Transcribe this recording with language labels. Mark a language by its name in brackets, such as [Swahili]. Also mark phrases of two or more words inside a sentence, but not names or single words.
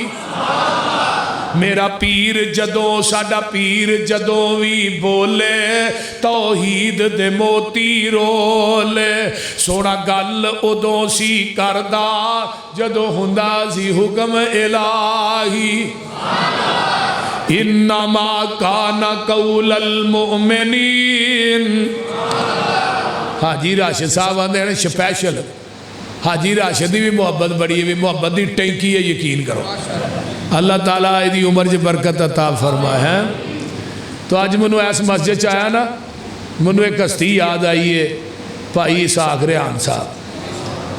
[Punjabi] میرا پیر جدوں ساڈا پیر جدوں بھی بولے توحید دے موتی رولے. سونا گل اودوں سی کردا جدوں ہوندا سی حکم الٰہی. [Arabic] إنما كان قول المؤمنين. [Punjabi] حاجی راشد صاحب آندے نے سپیشل حاجی راشد کی بھی محبت بڑی ہے، بھی محبت دی ٹینکی ہے، یقین کرو. اللہ تعالیٰ ایہدی عمر چ برکت عطا فرمائے ہے. تو اج مینوں اس مسجد آیا نا مینوں ایک ہستی یاد آئی ہے بھائی اسحاق ریحان صاحب.